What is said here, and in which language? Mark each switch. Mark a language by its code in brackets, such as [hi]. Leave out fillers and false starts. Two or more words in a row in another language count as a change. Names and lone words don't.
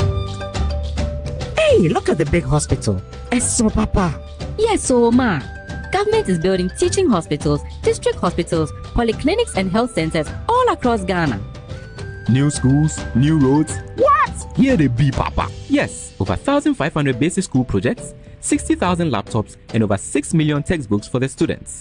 [en] Look at the big hospital. So, Papa. Yes, so, Ma. government is building teaching hospitals, district hospitals, polyclinics, and health centers all across Ghana. New schools, new roads. What? Here they be, Papa. Yes, over 1,500 basic school projects, 60,000 laptops, and over 6 million textbooks for the students.